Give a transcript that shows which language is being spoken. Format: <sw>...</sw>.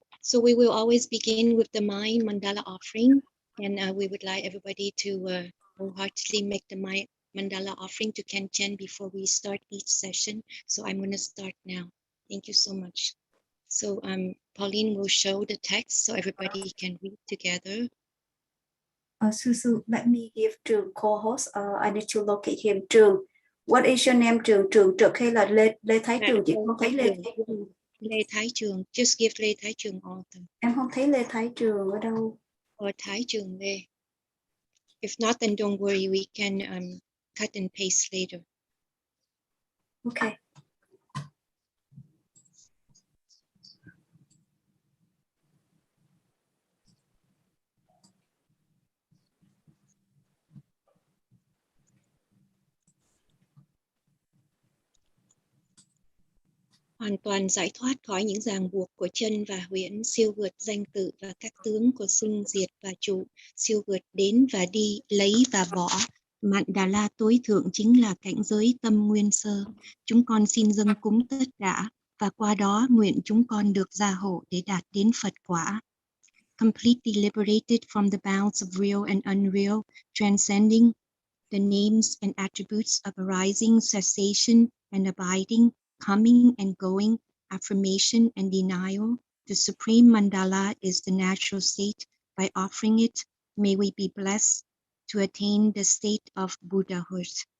<en>So we will always begin with the mind mandala offering, and we would like everybody to wholeheartedly make the mind mandala offering to Khenchen before we start each session. So I'm going to start now. Thank you so much. So Pauline will show the text so everybody can read together. Su, let me give trường co-host. I need to locate him. Trường, what is your name?</en> <vi>Trường Trực hay là Lê Thái Trường? Chị không thấy Lê Thái Trường.</vi> <en>Lê Thái Trường. Just give Lê Thái Trường author.</en> <vi>Em không thấy Lê Thái Trường ở đâu.</vi> <en>Or Thái Trường Lê. If not, then don't worry. We can cut and paste later. Okay.</en> <vi>Hoàn toàn giải thoát khỏi những ràng buộc của chân và huyễn, siêu vượt danh tự và các tướng của sinh diệt và trụ, siêu vượt đến và đi, lấy và bỏ. Mạn Đà La tối thượng chính là cảnh giới tâm nguyên sơ. Chúng con xin dâng cúng tất cả, và qua đó nguyện chúng con được gia hộ để đạt đến Phật quả.</vi> <en>Completely liberated from the bounds of real and unreal, transcending the names and attributes of arising, cessation, and abiding, coming and going, affirmation and denial. The supreme mandala is the natural state. By offering it, may we be blessed to attain the state of Buddhahood.</en>